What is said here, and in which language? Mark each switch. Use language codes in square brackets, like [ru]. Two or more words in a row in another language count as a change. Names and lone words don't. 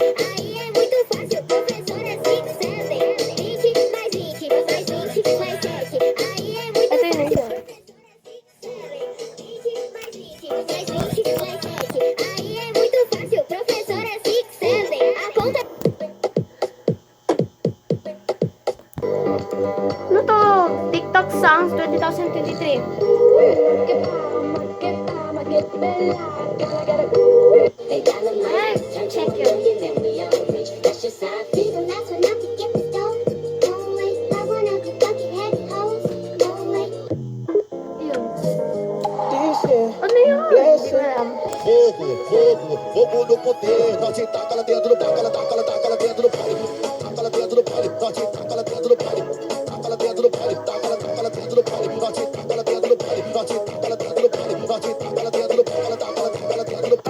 [pt] Aí é muito fácil, professor é 6, 7. 20 mais 20, mais 20, mais 7. Aí é muito [tl] Ito yun, [pt] fácil. [tl] yun. [pt] 20 mais 20, mais 20, mais 7. Aí é muito fácil, professor é 6, 7. A conta [tl] Ano to? TikTok Songs 2023. Ay, check yun. Yun. Ano yun? Hindi ko alam. [pt] Fogo no poder, nós taca lá dentro, taca lá dentro do pare, taca lá dentro do pare, nós taca lá dentro do pare, taca lá dentro do pare, taca lá dentro do pare, nós taca lá dentro do pare, nós taca lá dentro do pare, nós taca lá dentro do pare, taca lá dentro do pare.